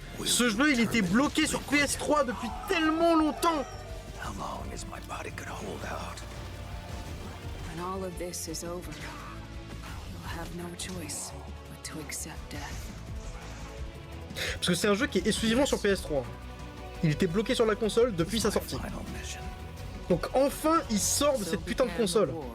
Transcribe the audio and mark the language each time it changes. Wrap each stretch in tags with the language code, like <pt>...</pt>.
<fr>Ce jeu, il était bloqué sur PS3 depuis tellement longtemps!</fr> <en>How long is my body gonna hold out? When all of this is over, you'll have no choice but to accept death.</en> <fr>Parce que c'est un jeu qui est exclusivement sur PS3. Il était bloqué sur la console depuis sa sortie.</fr> <en>Final mission.</en> <fr>Donc enfin, il sort de cette putain de console.</fr>